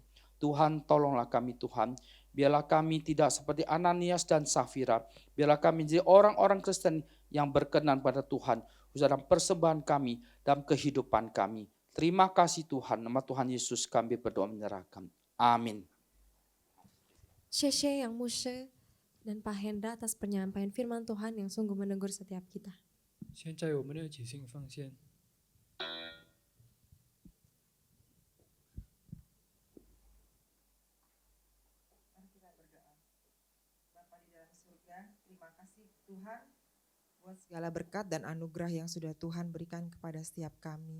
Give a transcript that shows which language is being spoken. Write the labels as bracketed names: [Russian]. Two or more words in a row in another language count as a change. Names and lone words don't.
[Indonesian] Tuhan, tolonglah kami Tuhan. Biarlah kami tidak seperti Ananias dan Safira. Biarlah kami menjadi orang-orang Kristen yang berkenan pada Tuhan. Dalam persembahan kami, dalam kehidupan kami. Terima kasih Tuhan. Nama Tuhan Yesus kami berdoa menyerahkan. Amin. [Chinese] 谢谢杨牧师 [Indonesian] dan Pak Hendra atas penyampaian firman Tuhan yang sungguh menegur setiap kita. [Chinese] 现在我们的即兴奉献。 [Indonesian] Terima kasih Tuhan buat segala berkat dan anugerah yang sudah Tuhan berikan kepada setiap kami.